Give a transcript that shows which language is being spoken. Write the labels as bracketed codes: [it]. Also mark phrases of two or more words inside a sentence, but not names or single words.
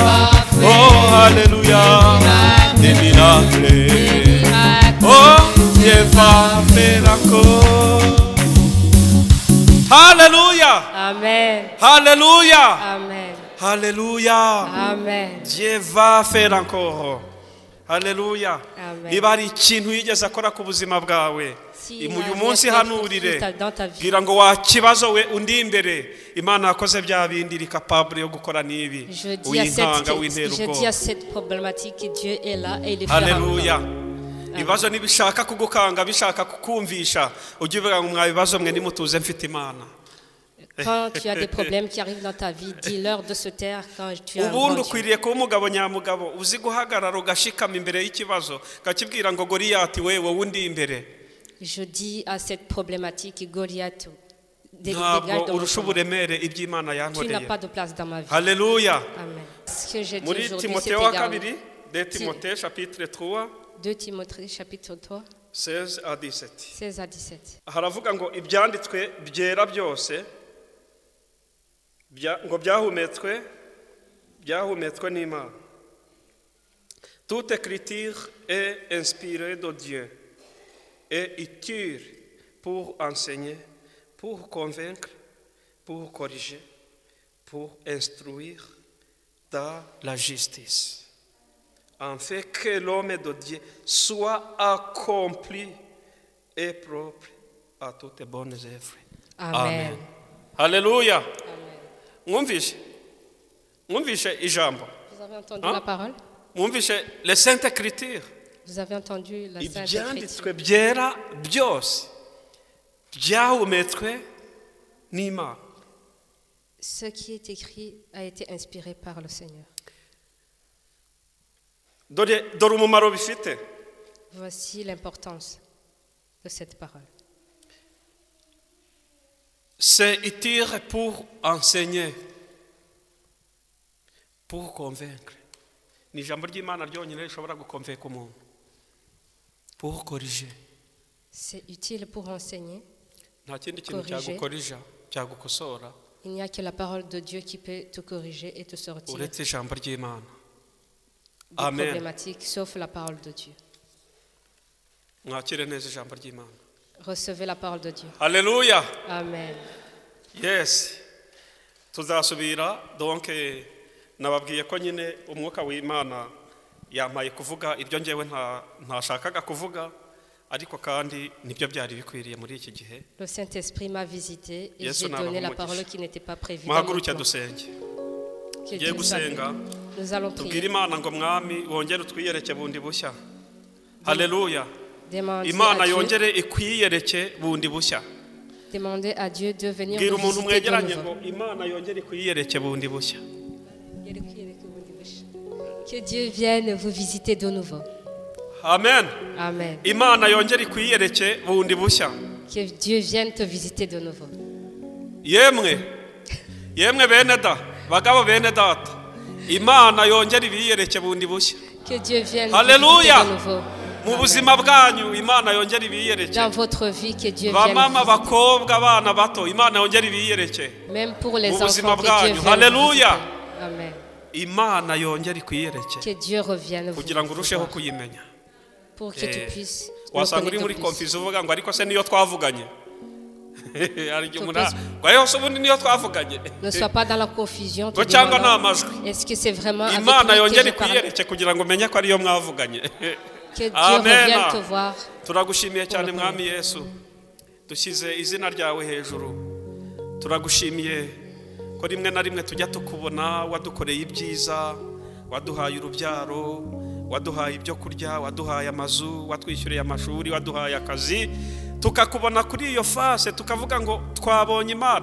[fr] Oh, alléluia. Des miracles. Oh, Dieu va faire encore. Alléluia. Amen. Alléluia. Amen. Alléluia. Amen. Dieu va faire encore. Alléluia. Amen. [rw] Niba hari ikintu yigeze akora ku buzima bwawe [fr] Si il [rw] uyu a munsi [fr] rien fait [rw] hanurire [fr] dans ta vie, [rw] bwira ngo wakibazo we undi imbere Imana yakoze bya bindi iri capable yo gukora n'ibi [fr] je [rw] uyintanga wintera [fr] dis à [rw] ubwoba. [fr] cette problématique que Dieu est là et il le fera. Alléluia. [rw] Ibibazo nibishaka kugukanga bishaka kukumvisha ujye uvuga ngo mwa bibazo mwe nimutuze mfite Imana. [fr] Quand tu as des problèmes qui arrivent dans ta vie, dis-leur de se taire quand tu as un [rw] Ubundi [fr] grand Dieu. [rw] ukwiriye kuba umugabo nyamugabo uzi guhagarara ugashikama imbere y'ikibazo kakibwira ngo Goliyati wewe undi imbere. [fr] Je dis à cette problématique, Goliath, dégage [rw] Ntabwo [fr] dans [rw] urusha [fr] mon chemin. [rw] uburemere iby'Imana [fr] Tu n'as [rw] yankoreye. [fr] pas de place dans ma vie. Alléluia. Amen. Ce que j'ai dit [rw] Muri [fr] aujourd'hui, c'est [rw] Timothée wa [fr] également [rw] kabiri, [fr] 2 Timothée chapitre 3, 2 Timothée chapitre 3, 16 à 17. 16 à 17. [rw] Haravuga ngo ibyanditswe byera byose ngo byahumetswe n'Imana. [fr] Toute écriture est inspirée de Dieu et utile pour enseigner, pour convaincre, pour corriger, pour instruire dans la justice, afin que l'homme de Dieu soit accompli et propre à toutes bonnes œuvres. Amen. Alléluia. Amen. [rw] Mwumvishe ijambo. [fr] Vous avez entendu Hein? la parole? [rw] Mwumvishe [fr] les saintes écritures. Vous avez entendu la Sainte Écriture? [rw] Ibyanditswe byera byose byahumetswe n'Imana. [fr] Ce qui est écrit a été inspiré par le Seigneur. [rw] dore umumaro bifite. [fr] Voici l'importance de cette parole. C'est utile pour enseigner, pour convaincre. [rw] Ni ijambo ry'Imana ryonyine rishobora gukonveka umuntu. [fr] Pour corriger. C'est utile pour enseigner. [rw] Nta kindi kintu cyagukorija, cyagukosora. [fr] Il n'y a que la parole de Dieu qui peut te corriger et te sortir [rw] uretse ijambo ry'Imana. [fr] des Amen. problématiques, sauf la parole de Dieu. [rw] Mwakire neza ijambo ry'Imana. [fr] Recevez la parole de Dieu. [rw] Haleluya. Amen. Yes. Tuzasubira donc nababwiye ko nyine umwuka w'Imana yampaye kuvuga ibyo ngewe ntashakaga kuvuga, ariko kandi nibyo byari bikwiriye muri iki gihe. [fr] Le Saint-Esprit m'a visité et Yes, j'ai on a donné la vraiment parole dit. qui n'était pas prévue. [rw] Muhaguruke dusenge. [fr] Que [rw] Ngiye [fr] Dieu soit [rw] gusenga. [fr] béni. Nous allons [rw] Tubwire [fr] prier. [rw] Imana ngo mwami wongere utwiyereke bundi bushya. Haleluya. [fr] Demander [rw] Imana [fr] à Dieu, [rw] yongere ikwiyereke bundi bushya. [fr] demander à Dieu de venir [rw] Bwira [fr] vous [rw] umuntu [fr] visiter de [rw] mwegeranye [fr] nouveau. [rw] ngo Imana yongere ikwiyereke bundi bushya. [fr] Que Dieu vienne vous visiter de nouveau. Amen. Amen. [rw] Imana yongere ikwiyereke bundi bushya. [fr] Que Dieu vienne te visiter de nouveau. [rw] Yemwe bene da bagabo bene data, Imana yongere ibiyereke bundi bushya. [fr] Que Dieu vienne vous [rw] Haleluya. [fr] visiter de nouveau. [rw] Mu buzima bwanyu Imana yongere ibiyereke. [fr] Dans votre vie, que Dieu vienne [rw] Bamama [fr] vous [rw] bakobwa abana bato Imana yongere ibiyereke. [fr] visiter. Même pour les [rw] Mu buzima [fr] enfants, que Dieu [rw] bwanyu. [fr] vienne vous [rw] Haleluya. [fr] visiter. Amen. [rw] Imana yongere ikwiyereke [fr] Que Dieu revienne vous [rw] kugira ngo urusheho [fr] voir. [rw] kuyimenya. [fr] Pour que tu puisses le [rw] Wasanga uri [fr] connaître [rw] muri [fr] plus. [rw] confuse uvuga ngo ariko se niyo twavuganye. Ari igihe umuntu Tupesi. ngo yose ubundi niyo twavuganye. [fr] Ne sois pas dans la confusion. te [rw] Ngo cyangwa [fr] demandant, [rw] n'amajwi. [fr] est-ce que c'est vraiment avec [rw] Imana [fr] lui que [rw] yongere [fr] je parle? [rw] ikwiyereke kugira ngo umenye ko ariyo mwavuganye. [fr] Que Dieu Amen. revienne te voir. [rw] Turagushimiye cyane mwami Yesu, dushyize izina ryawe hejuru. Turagushimiye ko rimwe na rimwe tujya tukubona wadukoreye ibyiza, waduhaye urubyaro, waduhaye ibyo kurya, waduhaye amazu, watwishyuriye amashuri, waduhaye akazi, tukakubona kuri iyo fase tukavuga ngo twabonye Imana.